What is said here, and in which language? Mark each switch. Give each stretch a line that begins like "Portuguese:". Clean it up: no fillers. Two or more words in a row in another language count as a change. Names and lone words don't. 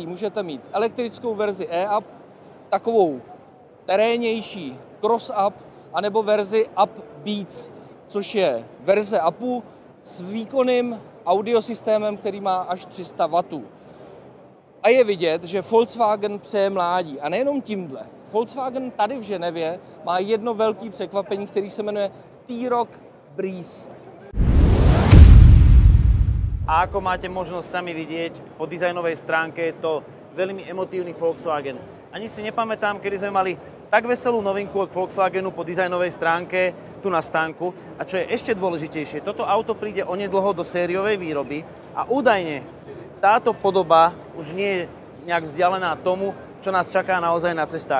Czech: Můžete mít elektrickou verzi e-up, takovou terénnější cross-up, anebo verzi Up Beats, což je verze upu s výkonným audiosystémem, který má až 300 W. A je vidět, že Volkswagen přeje mládí. A nejenom tímhle. Volkswagen tady v Ženevě má jedno velké překvapení, který se jmenuje T-Roc Breeze.
Slovak: A ako máte možnosť sami vidieť, po dizajnovej stránke je to veľmi emotívny Volkswagen. Ani si nepamätám, kedy sme mali tak veselú novinku od Volkswagenu po dizajnovej stránke tu na stánku. A čo je ešte dôležitejšie, toto auto príde onedlho do sériovej výroby a údajne táto podoba už nie je nejak vzdialená tomu, čo nás čaká naozaj na cestách.